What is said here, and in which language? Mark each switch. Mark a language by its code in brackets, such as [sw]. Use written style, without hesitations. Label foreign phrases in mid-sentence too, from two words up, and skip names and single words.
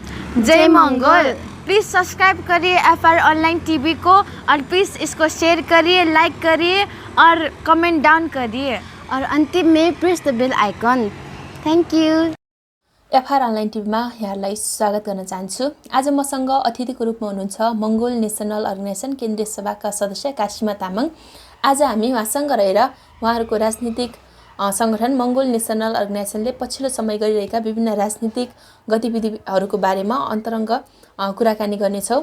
[hi] जय मंगल। [en] please subscribe [hi] करिए FR ऑनलाइन टीवी को और प्लीज़ इसको शेयर करिए, लाइक करिए और [en] comment down [hi] करिए और अंतिम में [en] press the bell icon. thank you. [ne] FR अनलाइन टिभीमा यहाँलाई स्वागत गर्न चाहन्छु। आज मसँग अतिथिको रूपमा हुनुहुन्छ मंगोल नेसनल अर्गनाइजेसन केन्द्रीय सभाका सदस्य काशीमा तामाङ। आज हामी उहाँसँग रहेर उहाँहरूको राजनीतिक संगठन मंगोल नेसनल अर्गनाइजेसनले पछिल्लो समय गरिरहेका विभिन्न राजनीतिक गतिविधिहरूको बारेमा अन्तरङ्ग कुराकानी गर्नेछौँ।